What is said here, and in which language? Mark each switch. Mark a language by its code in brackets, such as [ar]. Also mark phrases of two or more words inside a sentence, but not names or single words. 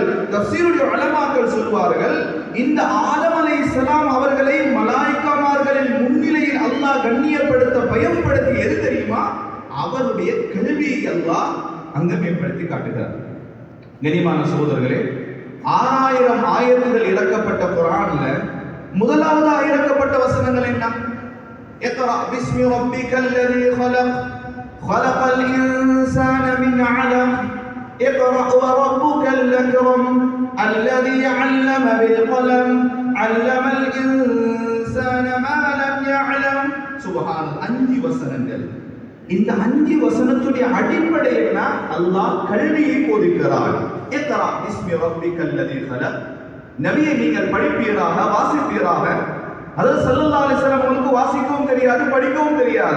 [ta] தஃசீருடைய உலமாக்கள் சொல்வார்கள், இந்த ஆதம் அலைஹிஸ்ஸலாம் அவர்களை மலாயிக்காமார்களின் முன்னிலையில் அல்லாஹ் கண்ணியப்படுத்த பயன்படுத்தி எது தெரியுமா? அவருடைய கல்வியை அல்லாஹ் அங்க மேம்படுத்தி காட்டுகிறார். கனிமான சகோதரர்களே, 6000 ஆயத்துகள் இறக்கப்பட்ட குர்ஆன்ல முதலாவதாக இறக்கப்பட்ட வசனங்கள் என்ன? [ar] اقرأ باسم ربك الذي خلق خلق الإنسان من علق اقرأ وربك الأكرم الذي علم بالقلم علم الإنسان ما لم يعلم. [ta] சுப்ஹான். 5 வசனங்கள். இந்த 5 வசனத்துடைய அடிப்படை என்ன? அல்லாஹ் கல்வியை போதிக்கிறார். [ar] اقرأ باسم ربك الذي خلق. [ta] நபியை நீங்கள் படிப்பீராக, வாசிப்பீராக. அதாவது [ar] صلى الله عليه وسلم [ta] உங்களுக்கு வாசிக்கவும் தெரியாது, படிக்கவும் தெரியாது.